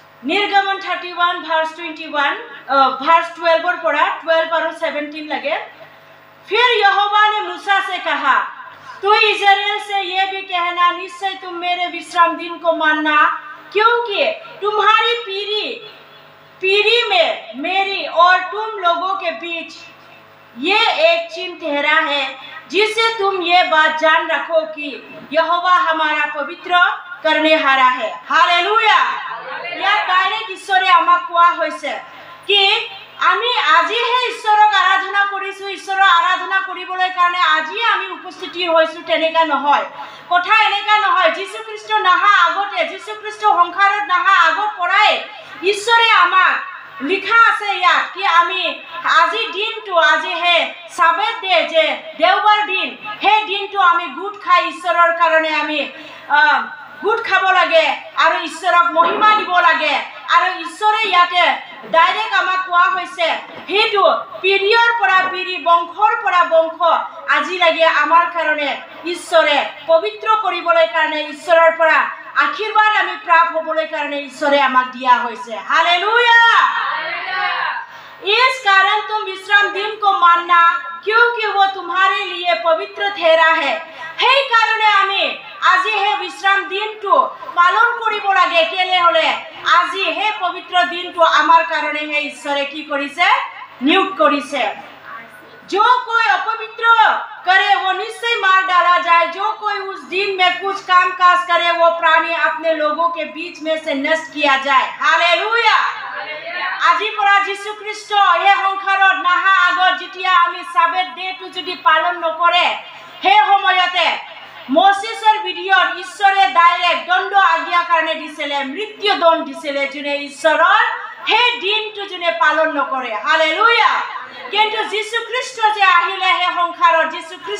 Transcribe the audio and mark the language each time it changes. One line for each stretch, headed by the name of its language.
Assamese: নিৰ্গমন 31 verse 21 verse 12 পৰা 12 আৰু 17
Hindi: लगे। फिर यहोवा ने मूसा से कहा, तू इस्राएल से ये भी कहना, निश्चय तुम मेरे विश्राम दिन को मानना, क्योंकि तुम्हारी पीढ़ी में मेरी और तुम लोगों के बीच ये एक चिन्ह ठहरा है, जिससे तुम ये बात जान रखो कि यहोवा हमारा पवित्र करने हारा है। हालेलुया। या
Assamese: डायरेक्ट ঈশ্বৰে আমাক কোৱা হৈছে কি আমি আজিহে ঈশ্বৰক আৰাধনা কৰিছো, ঈশ্বৰৰ আৰাধনা কৰিবলৈ কাৰণে আজি আমি উপস্থিতি হৈছো, তেনেকা নহয়। কথা এনেকা নহয়। যীশু খ্ৰীষ্ট নাহা আগতে, যীশু খ্ৰীষ্ট সংসাৰত নাহা আগৰ পৰাই ঈশ্বৰে আমাক লিখা আছে ইয়াত কি আমি আজি দিনটো, আজি হে সাবেত ডে, যে দেওবাৰ দিন, সেই দিনটো আমি গোট খাই ঈশ্বৰৰ কাৰণে আমি গোট খাব লাগে আৰু ঈশ্বৰক মহিমা দিব লাগে। আৰু ঈশ্বৰে ইয়াতে ডাইৰেক্ট আমাক কোৱা হৈছে, সেইটো পিঢ়িৰ পৰা পিঢ়ি, বংশৰ পৰা বংশ আজি লাগে আমাৰ কাৰণে ঈশ্বৰে পবিত্ৰ কৰিবলৈ কাৰণে, ঈশ্বৰৰ পৰা আশীৰ্বাদ আমি প্ৰাপ্ত হ'বলৈ কাৰণে ঈশ্বৰে আমাক দিয়া হৈছে। হালেলুয়া।
Hindi: इस कारण तुम विश्राम दिन को मानना, क्योंकि वो तुम्हारे लिए पवित्र ठहरा है।
Assamese: সেই কাৰণে আমি আজি হে বিশ্ৰাম দিনটো পালন কৰিব লাগে। কেলে হলে আজি হে পবিত্ৰ দিনটো আমাৰ কাৰণে হে ঈশ্বৰে কি কৰিছে? নিয়োগ কৰিছে।
Hindi: जो कोई अपवित्र करे वो निश्चय मार डाला जाए, जो कोई उस दिन में कुछ काम काज करे वो प्राणी अपने लोगों के बीच में से नष्ट किया जाए। हालेलुया।
Assamese: আজি পৰা যীশু খ্ৰীষ্ট এই সংসাৰত নাহা আগত যেতিয়া আমি সাবেত ডেটো যদি পালন নকৰে, সেই সময়তে মoses ভিডিঅ'ত ঈশ্বৰে ডাইৰেক্ট দণ্ড আজ্ঞা কাৰণে দিছিলে, মৃত্যু দণ্ড দিছিলে যোনে ঈশ্বৰৰ সেই দিনটো যোনে পালন নকৰে। হালেলুয়া। কিন্তু যীশু খ্ৰীষ্ট যে আহিলে সেই সংসাৰত, যীশু খ্ৰীষ্ট